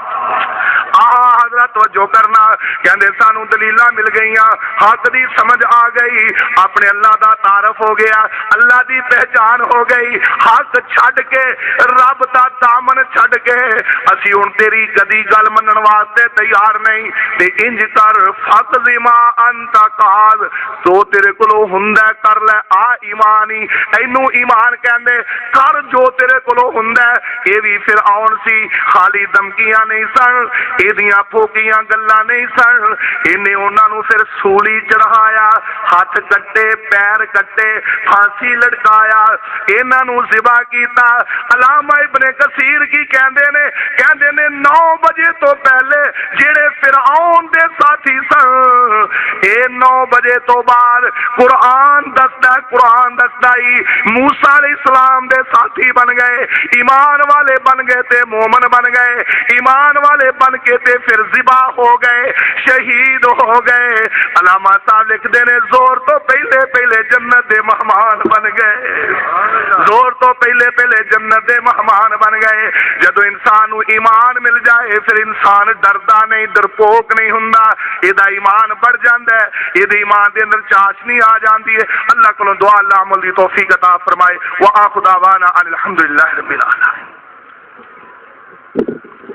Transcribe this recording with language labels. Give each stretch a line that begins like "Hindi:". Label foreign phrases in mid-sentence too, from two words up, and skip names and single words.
Punjabi: حضرت توجہ کرنا، کہندے سانو دلیلاں مل گئیاں، حق دی سمجھ آ گئی، اپنے اللہ دا تعارف ہو گیا، اللہ دی پہچان ہو گئی، حق چھڈ کے رب دا دامن چھڈ کے اسی ہن تیری کدی گل منن واسطے تیار نہیں، تے انج کر
Arabic: فقض ما انت قاض،
Punjabi: تو تیرے کولوں ہوندا کر لے، آ ایمان ہی اینو ایمان کہندے، کر جو تیرے کولوں ہوندا، اے وی فرعون سی، خالی دھمکیاں نہیں سن، ایدیاں پھوکیاں گلاں نہیں سن، انہیں انہاں نوں پھر سولی چڑھایا، ہاتھ کٹے پیر کٹے پھانسی لٹکایا، انہاں نوں ذبح کیتا۔ علامہ ابن کثیر کی کہندے نے 9 بجے تو پہلے جڑے فرعون دے ساتھی سن، اے 9 بجے تو بعد قرآن دستا ہی موسیٰ
Arabic: علیہ السلام
Punjabi: دے ساتھی بن گئے، ایمان والے بن گئے تے مومن بن گئے، ایمان والے بن کے تے پھر ذبح ہو گئے، شہید ہو گئے۔ علامہ صاحب لکھتے نے زور تو پہلے جنت دے مہمان بن گئے، زور تو پہلے جنت دے مہمان بن گئے۔ جدو انسان نو ایمان مل جائے پھر انسان ڈردا نہیں، ڈرپوک نہیں ہوندا، ایدا ایمان بڑھ جاندا ہے، ایدے ایمان دے اندر چاشنی آ جاندی ہے۔ اللہ کولوں دعا اللہ عمل دی توفیق عطا فرمائے۔
Arabic: وآخر دعوانا ان الحمدللہ رب العالمین۔